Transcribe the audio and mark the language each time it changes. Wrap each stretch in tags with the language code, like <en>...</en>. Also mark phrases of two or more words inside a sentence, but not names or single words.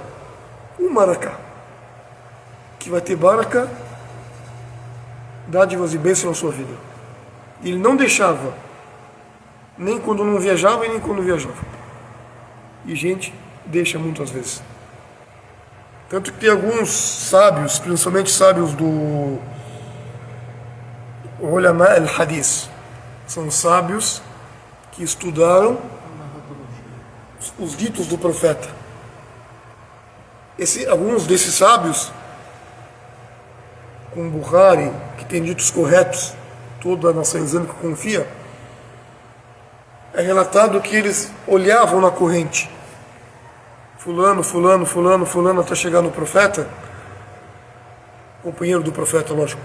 <pt>Um maracá, que vai ter baraka, dádivas e bênçãos na sua vida. Ele não deixava, nem quando não viajava e nem quando viajava. E gente deixa muitas vezes. Tanto que tem alguns sábios, principalmente sábios do</pt> <ar>علماء الحديث,</ar> <pt>são sábios que estudaram os ditos do profeta. Alguns desses sábios, como Bukhari, que tem ditos corretos, toda a nação islâmica confia, é relatado que eles olhavam na corrente, fulano, fulano, fulano, fulano, até chegar no profeta, companheiro do profeta, lógico.</pt>